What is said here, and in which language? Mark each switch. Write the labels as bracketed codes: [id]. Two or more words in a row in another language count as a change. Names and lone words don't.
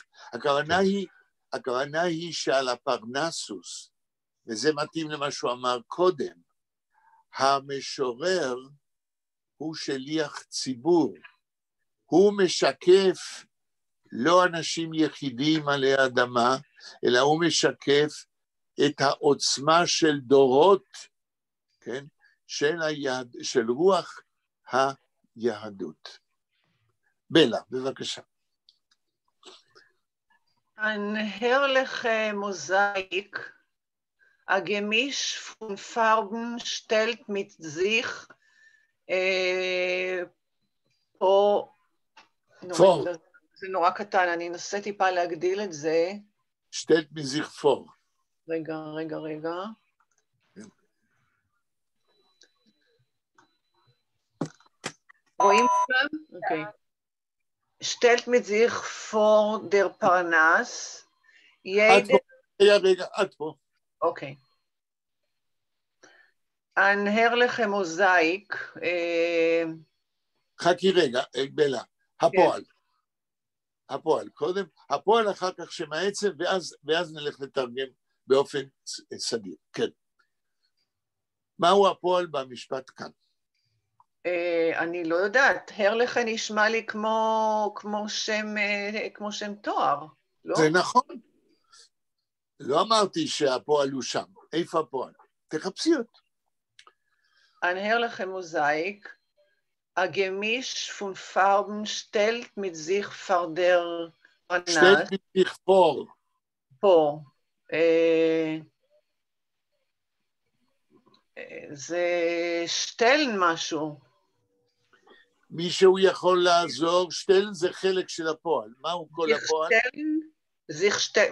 [he] הכוונה היא שעל הפרנסוס, וזה מתאים למה שהוא אמר קודם, המשורר הוא שליח ציבור, הוא משקף לא אנשים יחידים עלי האדמה, אלא הוא משקף את העוצמה של דורות, כן? של רוח היהדות. בלה, בבקשה. [de] Ein herrlicher Mosaik, Gemisch von Farben stellt mit sich [he] פה, זה נורא קטן, אני אנסה טיפה להגדיל את זה. [de] stellt mit sich vor. [he] רגע. רואים כאן? אוקיי. [de] stellt mit sich vor der Parnass. [he] רגע, עד פה. אוקיי. [de] Ein herrlicher Mosaik. [he] חכי רגע, בלה, הפועל, קודם, הפועל אחר כך שם העצם, ואז נלך לתרגם באופן סדיר, כן. מהו הפועל במשפט כאן? אני לא יודעת, הרלכה נשמע לי כמו שם תואר, לא? זה נכון. לא אמרתי שהפועל הוא שם, איפה הפועל? תחפשי אותו. [de] Ein herrlicher Mosaik, Gemisch von Farben stellt mit sich vor der Parnasse. Stellt mit sich vor. [he] פה. זה שטלן משהו. מישהו יכול לעזור, שטלן זה חלק של הפועל. מהו כל הפועל? [de] sich stellen?